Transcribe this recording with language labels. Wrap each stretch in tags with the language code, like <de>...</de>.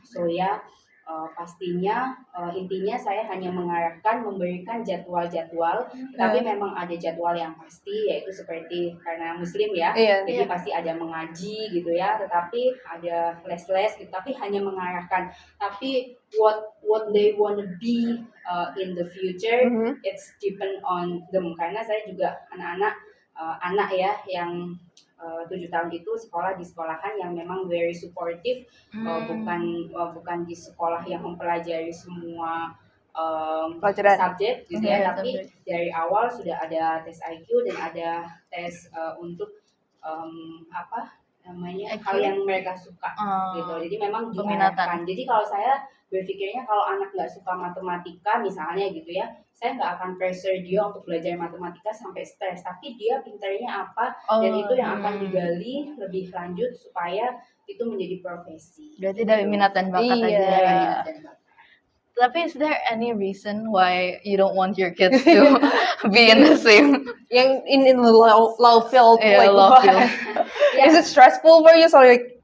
<id>So ya, pastinya intinya saya hanya mengarahkan, memberikan jadwal-jadwal, tapi memang ada jadwal yang pasti, yaitu seperti karena muslim ya, jadi pasti ada mengaji gitu ya, tetapi ada les-les gitu, tapi hanya mengarahkan.</id> <en>Tapi what they wanna be in the future, it's depend on them.</en> <id>Karena saya juga anak ya yang 7 tahun itu sekolah di sekolahan yang memang</id> <en>very supportive,</en> <id>bukan di sekolah yang mempelajari semua subjek gitu ya, tapi dari awal sudah ada tes IQ dan ada tes untuk hal yang mereka suka gitu. Jadi memang diarahkan. Jadi kalau saya berpikirnya, kalau anak nggak suka matematika misalnya gitu ya, saya nggak akan pressure dia untuk belajar matematika sampai stres, tapi dia pintarnya apa, dan itu yang akan digali lebih lanjut supaya itu menjadi profesi. Berarti dari minat dan bakat aja.</id> <en>Tapi is there any reason why you don't want your kids to be in the same in the law field? Law field. Is it stressful for you? So like</en>